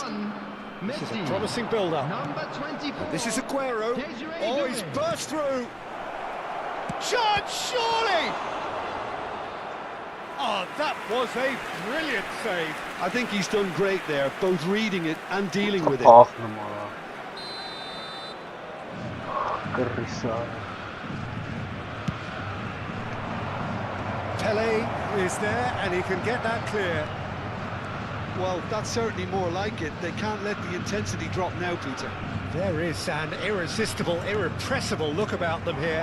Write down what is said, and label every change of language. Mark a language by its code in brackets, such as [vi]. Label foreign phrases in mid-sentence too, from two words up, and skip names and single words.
[en] This is a promising build-up. This is Aguero. Oh, he's burst through. Shot, surely! Oh, that That was a brilliant save. I think he's done great there, both reading it and dealing with it. Ախ նորա։ Կռիսա։ Pele is there and he can get that clear. Well, that's certainly more like it. They can't let the intensity drop now, Peter. There is an irresistible, irrepressible look about them here.